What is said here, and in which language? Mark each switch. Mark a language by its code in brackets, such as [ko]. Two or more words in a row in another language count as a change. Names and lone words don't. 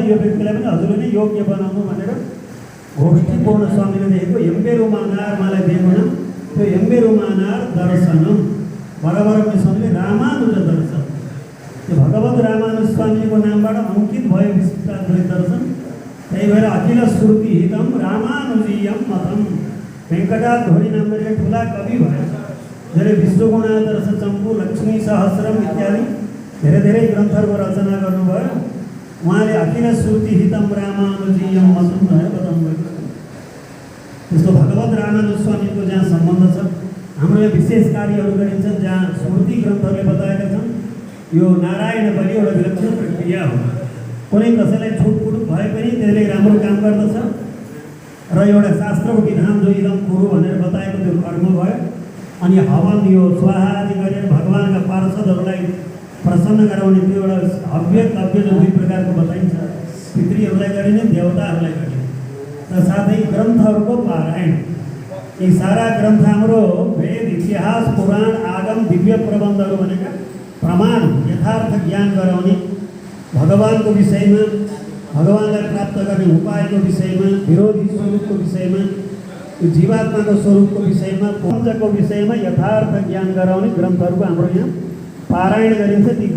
[ne] यो व्यक्तिलाई पनि हजुरले नै योग्य बनाउनु भनेर गोष्ठी पूर्ण स्वामीले देखेको एम्बेरुमानार मलाई दिएको नाम त्यो एम्बेरुमानार दर्शनम बराबर पनि स्वामीले रामानुज दर्शन त्यो भगवत रामानुज स्वामीको नामबाट अंकित भयो विशिष्टाद्वैत दर्शन। त्यही भएर [sa] अखिल श्रुति हितम रामानुजीयम मतम [ne] वेङ्कटाद्वरी नामले ठुला कवि भए। धेरै विश्वगुणादर्श चम्पू लक्ष्मी सहस्रम इत्यादि धेरै धेरै ग्रन्थहरूको रचना गर्नुभयो। उहाँले [sa] अखिल श्रुति हितम रामानुजीयम मतम [ne] भनेर बताउनु भएको छ। त्यस्तो भगवत रामानुज स्वामीको जहाँ सम्बन्ध छ हाम्रो यहाँ विशेष कार्यहरू गरिन्छन् जहाँ स्मृति ग्रन्थहरूले बताएका छन्। यो नारायण बलि एउटा विलक्षण प्रक्रिया हो। कुनै कसैलाई छुटपुट भए पनि त्यसले राम्रो काम गर्दछ र एउटा शास्त्रको विधान जो [sa] इदम कुरु [ne] भनेर बताएको त्यो कर्म भयो। अनि हवन यो स्वाहा आदि गरेर भगवानका पार्षदहरूलाई प्रसन्न गराउने त्यो एउटा हव्य तव्य जो दुई प्रकारको बताइन्छ, पितृहरूलाई गरिने देवताहरूलाई गरिने र साथै ग्रन्थहरूको पारायण। यी सारा ग्रन्थ हाम्रो वेद इतिहास पुराण आगम दिव्य प्रबन्धहरू भनेका प्रमाण यथार्थ ज्ञान गराउने भगवानको विषयमा भगवानलाई प्राप्त गर्ने उपायको विषयमा विरोधी स्वरूपको विषयमा यो जीवात्माको स्वरूपको विषयमा पञ्चको विषयमा यथार्थ ज्ञान गराउने ग्रन्थहरूको हाम्रो यहाँ पारायण गरिन्छ।